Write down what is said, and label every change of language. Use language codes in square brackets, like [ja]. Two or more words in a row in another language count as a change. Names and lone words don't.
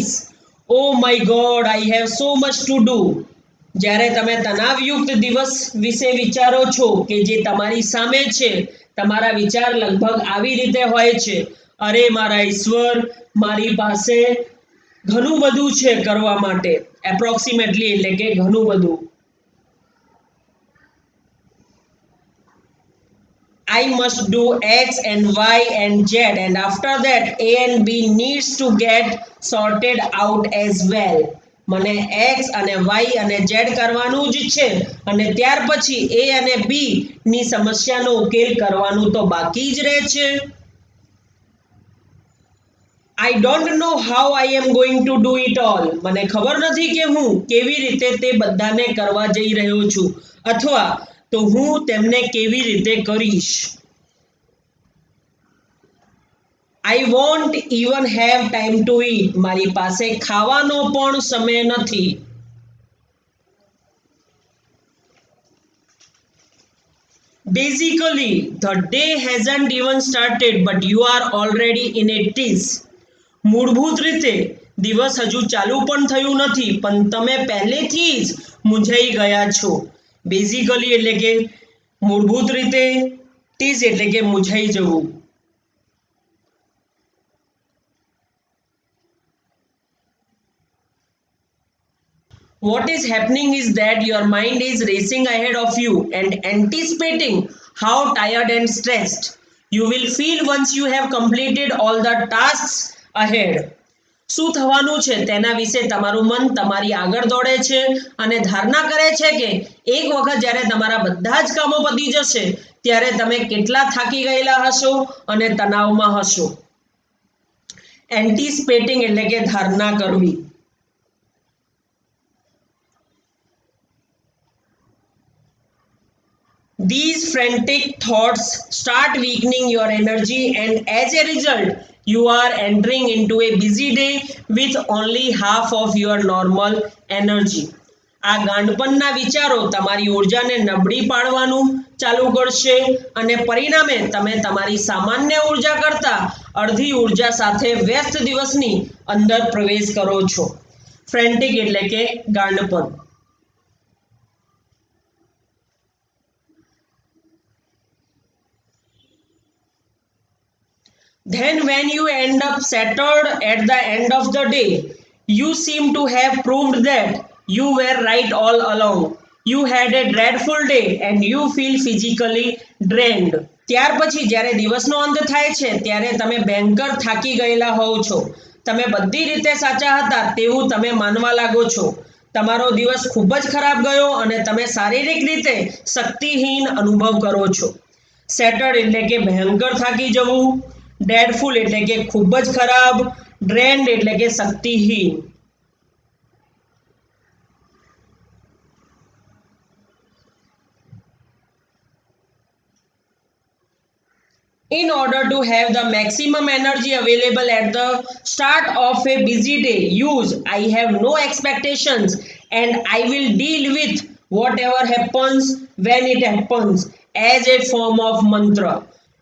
[en] Oh my God, I have so much to do. [gu] જ્યારે તમે તણાવયુક્ત દિવસ વિશે વિચારો છો કે જે તમારી સામે છે, તમારા વિચાર લગભગ આવી રીતે હોય છે, અરે મારા ઈશ્વર, મારી પાસે ઘણું બધું છે કરવા માટે. એપ્રોક્સિમેટલી એટલે કે ઘણું બધું. [en] I must do X and Y and Z and after that A and B needs to get sorted out as well. [gu] મને X અને Y અને Z કરવાનું જ છે અને ત્યાર પછી A અને B ની સમસ્યાનો ઉકેલ કરવાનું તો બાકી જ રહે છે. [en] I don't know how I am going to do it all. [gu] મને ખબર નથી કે હું કેવી રીતે તે બધાને કરવા જઈ રહ્યો છું અથવા તો હું તેમને કેવી રીતે કરીશ. [en] I won't even have time to eat. [gu] મારી પાસે ખાવાનો પણ સમય નથી. [en] Basically, the day hasn't even started but you are already in a tease. [gu] મૂળભૂત રીતે દિવસ હજુ ચાલુ પણ થયું નથી પણ તમે પહેલેથી જ મૂંઝાઈ ગયા છો. બેઝિકલી એટલે કે મૂળભૂત રીતે, ટીઝ એટલે કે મૂંઝાઈ જવું. [en] What is happening is that your mind is racing ahead of you and anticipating how tired and stressed you will feel once you have completed all the tasks ahead. [gu] શું થવાનું છે તેના વિશે તમારું મન તમારી આગળ દોડે છે અને ધારણા કરે છે કે એક વખત જ્યારે તમારા બધા જ કામો પતી જશે ત્યારે તમે કેટલા થાકી ગયેલા હશો અને તણાવમાં હશો. એન્ટિસિપેટિંગ એટલે કે ધારણા કરવી. [en] These frantic thoughts start weakening your energy and as a result you are entering into a busy day with only half of your normal energy. [gu] આ ગાંડપણના વિચારો તમારી ઊર્જાને નબળી પાડવાનું ચાલુ કરશે અને પરિણામે તમે તમારી સામાન્ય ઊર્જા કરતાં અડધી ઊર્જા સાથે વ્યસ્ત દિવસની અંદર પ્રવેશ કરો છો. ફ્રેન્ટિક એટલે કે ગાંડપણ. [en] Then when you end up shattered at the end of the day, you seem to have proved that you were right all along. You had a dreadful day and you feel physically drained. [gu] ત્યાર પછી જ્યારે દિવસનો અંત થાય છે ત્યારે તમે ભયંકર થાકી ગયેલા હોવ છો. તમે બધી રીતે સાચા હતા તેવું તમે માનવા લાગો છો. તમારો દિવસ ખૂબ જ ખરાબ ગયો અને તમે શારીરિક રીતે શક્તિહીન અનુભવ કરો છો. સેટર્ડ એટલે કે ભયંકર થાકી જવું. ડેડફુલ એટલે કે ખૂબ જ ખરાબ. ડ્રેન્ડ એટલે કે શક્તિહીન. [en] In order to have the maximum energy available at the start of a busy day, use I have no expectations and I will deal with whatever happens when it happens as a form of mantra.